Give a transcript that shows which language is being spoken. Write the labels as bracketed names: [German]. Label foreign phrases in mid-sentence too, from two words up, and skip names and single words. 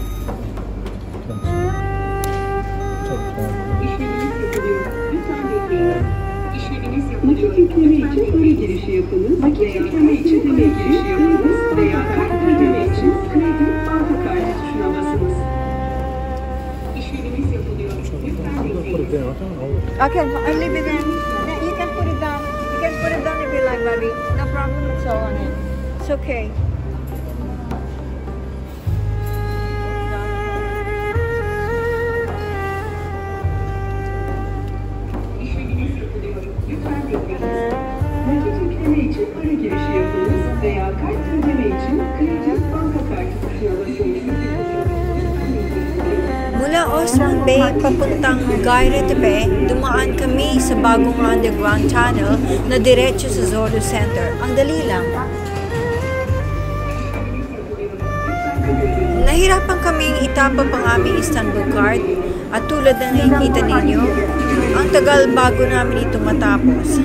[Turkish] İşleminiz yapılıyor. Lütfen bekleyin. İşleminiz yapılıyor. Nakit yükleme için para girişi yapınız. Nakit yükleme için para girişi yapınız veya kart ödeme için kredi, banka kartı tuşuna basınız. İşleminiz yapılıyor. Lütfen bekleyin. [English] Put it down. I can't hold it. Okay, I leave it there. You can It's okay. [Turkish] İşleminiz yapılıyor. Lütfen bekleyiniz. Nakit yükleme için para girişi yapınız veya kart ödeme için kredi banka kartı tuşuna basınız. [Filipino] Mula Osman Bay papuntang Gayretepe, dumaan kami sa bagong [English] underground tunnel [Filipino] na diretso sa Zolo Center. Ang dali lang. Nahirapan kaming itapa pang aming Istanbul card at tulad na nakikita ninyo, ang tagal bago namin ito matapos.